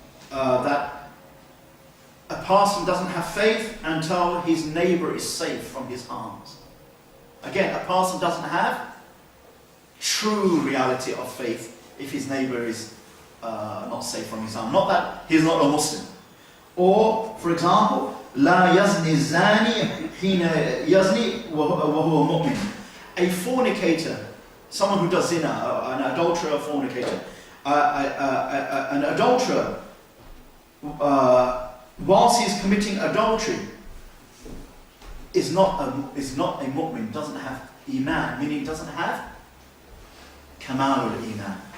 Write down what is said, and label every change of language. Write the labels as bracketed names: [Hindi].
[English] That a person doesn't have faith until his neighbour is safe from his harms. Again, a person doesn't have true reality of faith if his neighbour is not safe from his harm. Not that he's not a Muslim. Or, for example, [Arabic] لا يزني الزاني حين يزني وهو مؤمن. [English] A fornicator, someone who does zina, an adulterer or fornicator, an adulterer, whilst he's committing adultery, is not a mu'min, doesn't have iman, meaning doesn't have kamal al-iman.